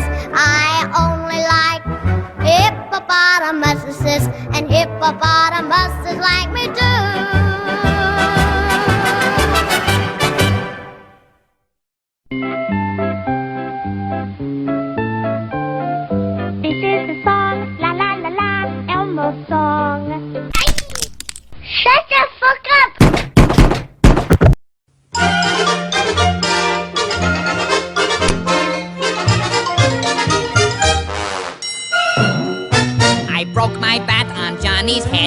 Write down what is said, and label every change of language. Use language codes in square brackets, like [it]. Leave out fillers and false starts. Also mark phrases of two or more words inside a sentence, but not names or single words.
[en] I only like hippopotamuses, and hippopotamuses like me too. This is the song, la la la la, Elmo's song. Shut the fuck up! I broke my bat on Johnny's head.